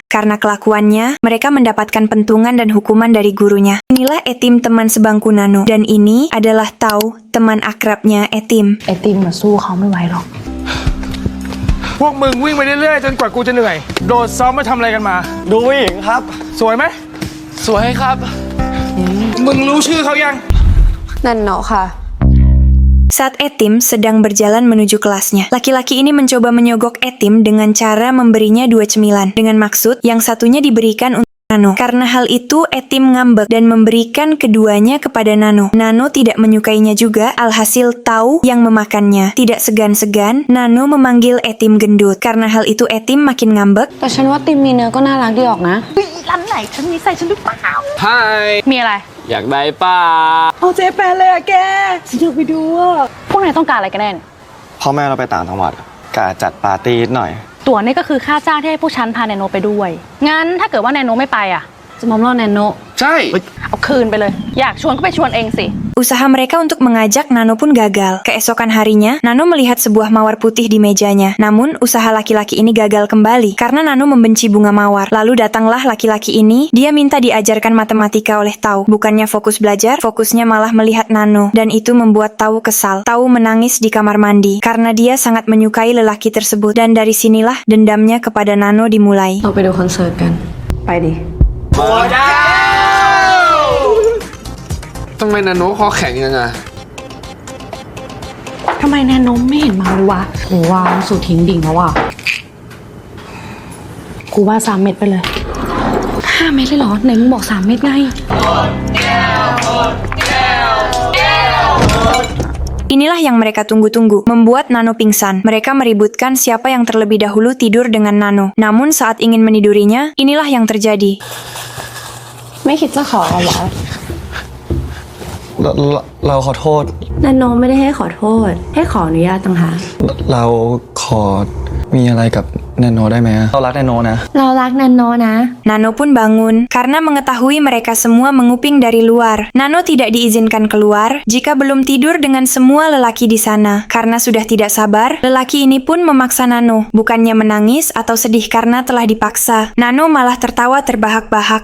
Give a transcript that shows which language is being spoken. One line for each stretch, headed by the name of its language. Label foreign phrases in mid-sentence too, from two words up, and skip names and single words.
Indonesian: Karena kelakuannya, mereka mendapatkan pentungan dan hukuman dari gurunya. Inilah Etim, teman sebangku Nano, dan ini adalah Tau, teman akrabnya Etim.
Thai: ไอติมมาสู้เขาไม่ไหวหรอก พวกมึงวิ่งไปเรื่อยๆจนกว่ากูจะเหนื่อย โดดซ้อมมาทำอะไรกันมา ดูผู้หญิงครับ สวยไหม สวยครับ มึงรู้ชื่อเขายัง นันโนค่ะ
Indonesian: Saat Etim sedang berjalan menuju kelasnya, laki-laki ini mencoba menyogok Etim dengan cara memberinya 2 cemilan, dengan maksud yang satunya diberikan untuk Nano. Karena hal itu, Etim ngambek dan memberikan keduanya kepada Nano. Nano tidak menyukainya juga, alhasil Tau yang memakannya. Tidak segan-segan, Nano memanggil Etim gendut. Karena hal itu, Etim makin ngambek.
Thai: แต่ฉันว่าติมมีเนื้อก็น่ารักดีออกนะ ร้านไหนฉันมีใส่ฉันหรือเปล่า มีอะไร อยากได้ป้า เอาเจ๊แปนเลยอะแกฉันอยากไปดูอะ พวกนายต้องการอะไรกันแน่เนี่ย พ่อแม่เราไปต่างจังหวัดกะจัดปาร์ตี้นิดหน่อย ตั๋วนี่ก็คือค่าจ้างที่ให้พวกฉันพาแนนโนไปด้วย งั้นถ้าเกิดว่าแนนโนไม่ไปอ่ะ จะมอมล่อแนนโน ใช่ เอาคืนไปเลย อยากชวนก็ไปชวนเองสิ
Indonesian: Usaha mereka untuk mengajak Nano pun gagal. Keesokan harinya, Nano melihat sebuah mawar putih di mejanya. Namun, usaha laki-laki ini gagal kembali karena Nano membenci bunga mawar. Lalu datanglah laki-laki ini, dia minta diajarkan matematika oleh Tau. Bukannya fokus belajar, fokusnya malah melihat Nano. Dan itu membuat Tau kesal. Tau menangis di kamar mandi karena dia sangat menyukai lelaki tersebut. Dan dari sinilah dendamnya kepada Nano dimulai.
Thai: เราไปดูคอนเสิร์ตกัน ไปดิ ทำไมนาโนคอแข็งยังไง ทำไมแนนโนไม่เห็นมาเลยวะหรือว่าสูตรทิ้งดิ่งแล้วอ่ะ กูว่า3 เม็ดไปเลย 5 เม็ดเลยเหรอ ไหนมึงบอก3 เม็ดไง
Indonesian: Inilah yang mereka tunggu-tunggu, membuat Nano pingsan. Mereka meributkan siapa yang terlebih dahulu tidur dengan Nano. Namun saat ingin menidurinya, inilah yang terjadi.
Thai: ไม่คิดจะขอเหรอ เราขอโทษ นันโนไม่ได้ให้ขอโทษ ให้ขออนุญาตต่างหาก เราขอมีอะไรกับแนนโนได้ไหมเรารักแนนโนนะ เรารักนันโนนะ
Indonesian: Nano pun bangun karena mengetahui mereka semua menguping dari luar. Nano tidak diizinkan keluar jika belum tidur dengan semua lelaki di sana. Karena sudah tidak sabar, lelaki ini pun memaksa Nano. Bukannya menangis atau sedih karena telah dipaksa. Nano malah tertawa terbahak-bahak.